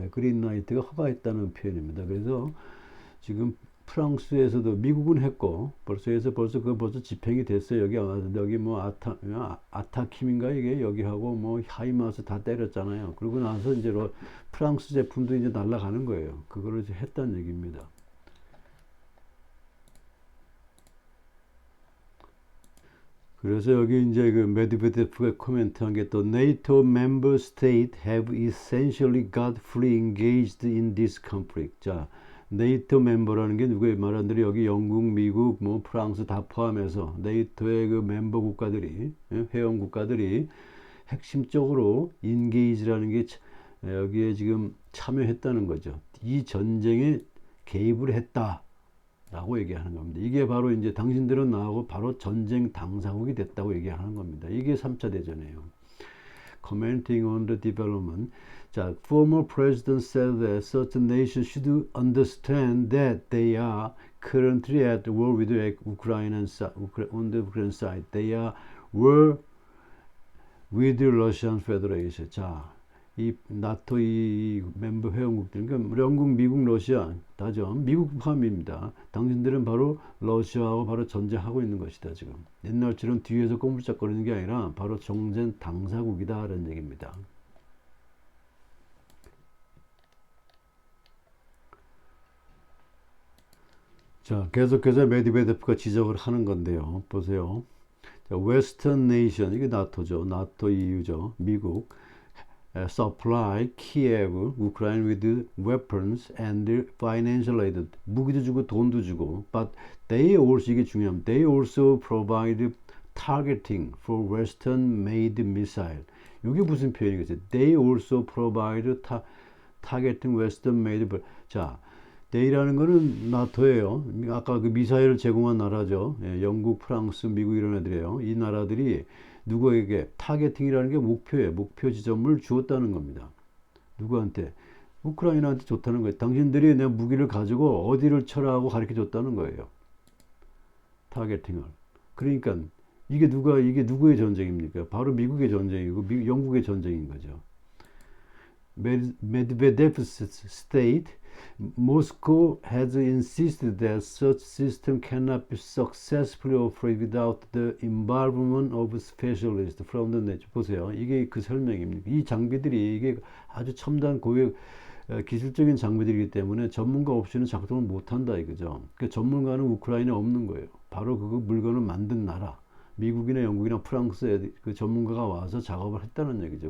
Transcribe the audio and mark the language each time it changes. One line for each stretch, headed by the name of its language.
Korean: 그린라이트가 허가했다는 표현입니다. 그래서 지금 프랑스에서도 미국은 했고 벌써 집행이 됐어요. 여기 뭐 아타킴인가 이게 여기하고 뭐 하이마스 다 때렸잖아요. 그러고 나서 이제 프랑스 제품도 이제 날아가는 거예요. 그거를 이제 했다는 얘기입니다. 그래서 여기 이제 그 메드베데프가 코멘트한 게 또
English: NATO member state have essentially got fully engaged in this conflict.
Korean: 자, 네이토 멤버라는 게 누구예요? 말한 대로 여기 영국, 미국, 뭐 프랑스 다 포함해서 네이토의 그 멤버 국가들이 회원 국가들이 핵심적으로 인게이지라는 게 여기에 지금 참여했다는 거죠. 이 전쟁에 개입을 했다. 라고 얘기하는 겁니다. 이게 바로 이제 당신들은 나하고 바로 전쟁 당사국이 됐다고 얘기하는 겁니다. 이게 3차 대전이에요.
English: Commenting on the development. 자, former president said that certain nations should understand that they are currently at war with Ukraine on the Ukraine side. They are war with the Russian Federation. 자,
Korean: 이 나토 이 멤버 회원국들, 그러니까 영국, 미국, 러시아 다죠. 미국 포함입니다. 당신들은 바로 러시아하고 바로 전쟁하고 있는 것이다 지금. 옛날처럼 뒤에서 꼬물짝거리는 게 아니라 바로 정전 당사국이다라는 얘기입니다. 자, 계속해서 메드베데프가 지적을 하는 건데요. 보세요. 자, 웨스턴 네이션, 이게 나토죠. 나토 EU죠. 미국.
English: supply Kiev, Ukraine with weapons and financial aid.
Korean: 무기도 주고 돈도 주고.
English: But they also,
Korean: 이게 중요합니다.
English: They also provide targeting for Western made missile.
Korean: 이게 무슨 표현이겠어요?
English: They also provide targeting Western made.
Korean: 자, they라는 거는 나토예요. 아까 그 미사일을 제공한 나라죠. 예, 영국, 프랑스, 미국 이런 애들이에요. 이 나라들이 누구에게 타겟팅이라는 게 목표예요. 목표 지점을 주었다는 겁니다. 누구한테? 우크라이나한테 줬다는 거예요. 당신들이 내 무기를 가지고 어디를 쳐라고 가르쳐 줬다는 거예요. 타겟팅을. 그러니까 이게 누구의 전쟁입니까? 바로 미국의 전쟁이고 영국의 전쟁인 거죠.
English: Medvedev state Moscow has insisted that such system cannot be successfully operated without the involvement of specialists from the nature.
Korean: 보세요. 이게 그 설명입니다. 이 장비들이 이게 아주 첨단 고유 기술적인 장비들이기 때문에 전문가 없이는 작동을 못한다 이거죠. 그 전문가는 우크라이나에 없는 거예요. 바로 그 물건을 만든 나라. 미국이나 영국이나 프랑스에 그 전문가가 와서 작업을 했다는 얘기죠.